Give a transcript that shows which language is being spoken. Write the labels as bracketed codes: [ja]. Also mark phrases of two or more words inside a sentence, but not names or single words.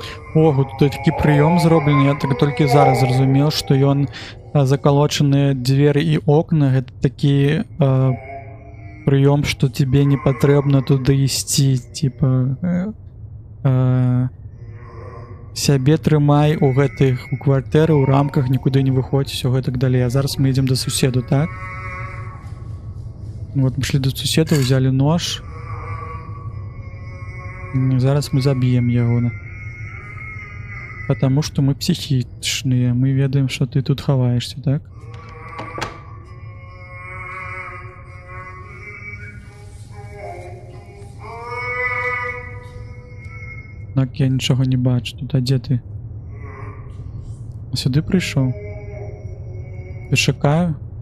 [be] Ого, тут такі прыём зроблены, я так толькі зараз зразумеў, што ён закалочаныя дзверы і окна, гэта такі прыём, што тебе не патрэбна туды ісці, типа сябе трымай у гэтых у кватэры, у рамках, нікуды не выходзь, усё гэтак далей. А зараз мы ідзем да суседу, так? [ru] Вот мы шли до суседа, взяли нож. [be] Зараз мы заб'ем яго. [ru] Потому что [be] мы психічныя, мы ведаем, что ты тут хаваешься, так? Так, я нічога не бачу. Тут, а дзе ты? Сюды прыйшоў? Я шукаю.